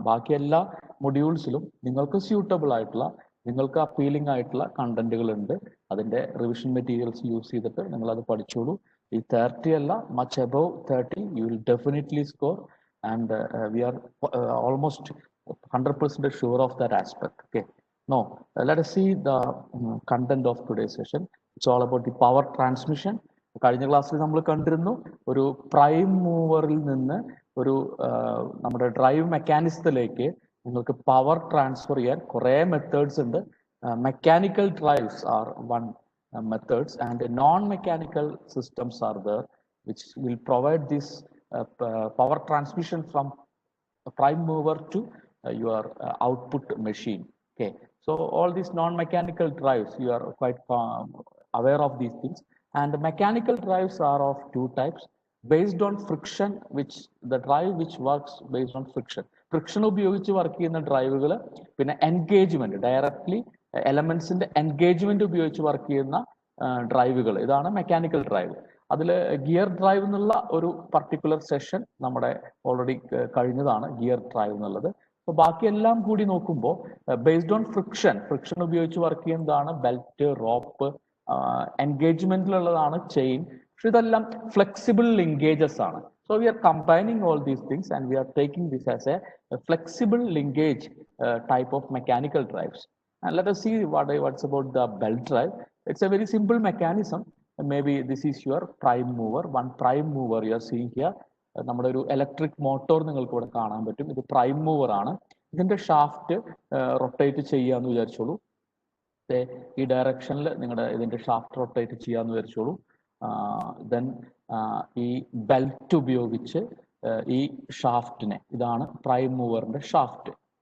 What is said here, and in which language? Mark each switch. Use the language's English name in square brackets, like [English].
[Malayalam] ബാക്കി എല്ലാ മൊഡ്യൂൾസിലും നിങ്ങൾക്ക് സ്യൂട്ടബിൾ ആയിട്ടുള്ള, നിങ്ങൾക്ക് അപ്പീലിംഗ് ആയിട്ടുള്ള കണ്ടന്റുകൾ ഉണ്ട്. അതിന്റെ റിവിഷൻ മെറ്റീരിയൽസ് യൂസ് ചെയ്തിട്ട് നിങ്ങൾ അത് പഠിച്ചോളൂ. ഈ 30 അല്ല, [English] Much above 30 you will definitely score, and we are almost 100% sure of that aspect. Okay, No. Let us see the content of today's session. It's all about the power transmission. [Malayalam] കഴിഞ്ഞ ക്ലാസ്സിൽ നമ്മൾ കണ്ടിരുന്നു ഒരു പ്രൈം മൂവറിൽ നിന്ന് ഒരു നമ്മുടെ drive മെക്കാനിസത്തിലേക്ക് നിങ്ങൾക്ക് power transfer ചെയ്യാൻ കുറേ മെത്തേഡ്സ് ഉണ്ട്. [English] Mechanical drives are one methods, and non-mechanical systems are there which will provide this power transmission from a prime mover to your output machine. Okay, so all these non-mechanical drives, you are quite aware of these things. And the mechanical drives are of two types, based on friction, which the drive which works based on friction. [Malayalam] Friction ഉപയോഗിച്ച് work ചെയ്യുന്ന ഡ്രൈവുകൾ, പിന്നെ engagement directly എലമെന്റ്സിന്റെ engagement ഉപയോഗിച്ച് work ചെയ്യുന്ന ഡ്രൈവുകൾ, ഇതാണ് mechanical drive. അതിൽ gear drive എന്നുള്ള ഒരു particular session നമ്മുടെ ഓൾറെഡി കഴിഞ്ഞതാണ്, ഗിയർ ഡ്രൈവ് എന്നുള്ളത്. അപ്പോൾ ബാക്കിയെല്ലാം കൂടി നോക്കുമ്പോൾ ബേസ്ഡ് ഓൺ ഫ്രിക്ഷൻ ഉപയോഗിച്ച് വർക്ക് ചെയ്യുന്നതാണ് ബെൽറ്റ്, റോപ്പ്, എൻഗേജ്മെന്റിലുള്ളതാണ് ചെയിൻ. പക്ഷെ ഇതെല്ലാം ഫ്ലെക്സിബിൾ ലിങ്കേജസ് ആണ്. [English] So we are combining all these things and we are taking this as a flexible linkage type of mechanical drives. And let us see what's about the belt drive. It's a very simple mechanism. Maybe this is your prime mover. One prime mover you are seeing here. [Malayalam] നമ്മുടെ ഒരു electric motor നിങ്ങൾക്ക് ഇവിടെ കാണാൻ പറ്റും. ഇത് prime മൂവർ ആണ്. ഇതിന്റെ shaft rotate ചെയ്യാന്ന് വിചാരിച്ചോളൂ. ഈ ഡയറക്ഷനിൽ നിങ്ങളുടെ ഇതിന്റെ ഷാഫ്റ്റ് റൊട്ടേറ്റ് ചെയ്യാന്ന് വിചാരിച്ചോളൂ. ദെൻ ഈ ബെൽറ്റ് ഉപയോഗിച്ച് ഈ ഷാഫ്റ്റിനെ, ഇതാണ് പ്രൈം മൂവറിന്റെ ഷാഫ്റ്റ്.